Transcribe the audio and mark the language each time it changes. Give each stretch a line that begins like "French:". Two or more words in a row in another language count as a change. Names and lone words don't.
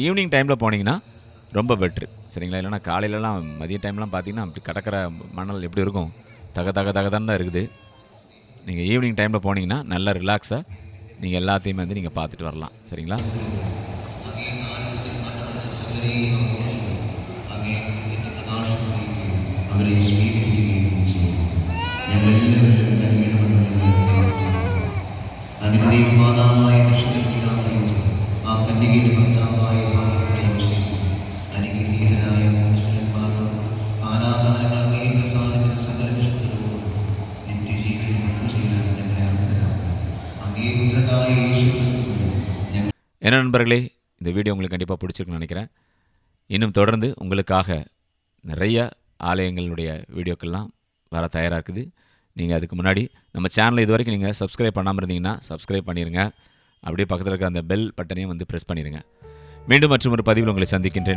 Tamil: ஈவினிங் டைமில் போனீங்கன்னா ரொம்ப பெட்ரு, சரிங்களா? இல்லைனா காலையிலலாம் மதிய டைம்லாம் பார்த்தீங்கன்னா அப்படி கடற்கரை மணல் எப்படி இருக்கும், தகதான் தான் இருக்குது. நீங்கள் ஈவினிங் டைமில் போனீங்கன்னா நல்லா ரிலாக்ஸாக நீங்கள் எல்லாத்தையுமே வந்து நீங்கள் பார்த்துட்டு வரலாம், சரிங்களா?
Malayalam: അവരെ സ്വീകരിക്കുകയും ചെയ്യും. ഞങ്ങളെല്ലാവരും അതിന് ദൈവമാതാവായ വിശുദ്ധപിതാവായ ആ കന്യകയുടെ ഭർത്താവായ അനുഗ്രഹീതനായ മുസ്ലിംമാരോട് കാലാകാലങ്ങൾ അങ്ങേ പ്രസാദിക്കുന്ന സകല വിശുദ്ധരോടും നിത്യജീവിതം ചെയ്യാൻ ഞങ്ങളെ അർഹരാക്കും. അങ്ങേ പുത്രനായ യേശുക്രിസ്തുവിനും ഞങ്ങൾ.
Tamil: என்ன நண்பர்களே, இந்த வீடியோ உங்களுக்கு கண்டிப்பாக பிடிச்சிருக்குன்னு நினைக்கிறேன். இன்னும் தொடர்ந்து உங்களுக்காக நிறைய ஆலயங்களுடைய வீடியோக்கள்லாம் வர தயாராக இருக்குது. நீங்கள் அதுக்கு முன்னாடி நம்ம சேனலை இது வரைக்கும் நீங்கள் சப்ஸ்கிரைப் பண்ணாமல் இருந்தீங்கன்னா சப்ஸ்கிரைப் பண்ணிடுங்க. அப்படியே பக்கத்தில் இருக்கிற அந்த பெல் பட்டனையும் வந்து ப்ரெஸ் பண்ணிடுங்க. மீண்டும் மற்றும் ஒரு பதிவில் உங்களை சந்திக்கின்றேன்.